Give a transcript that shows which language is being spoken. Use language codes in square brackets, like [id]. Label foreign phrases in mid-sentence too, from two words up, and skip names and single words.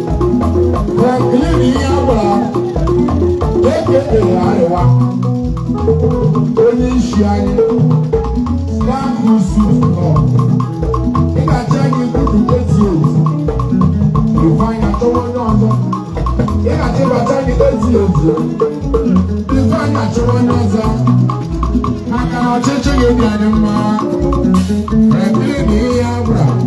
[ig] Franklin Iyabra, A K A Arewa, onye isi anyị, Frank Yusuf nọ. Ị ga-acha anyị kudu [en] eight years. You find out [ig] onye ọzọ. Ị ga-achịkọta anyị ezi ezi. Bifo anyị achọrọ onye ọzọ. Maka na ọchịchị gị dị anyị mma. Ekele na ihe abụrụ.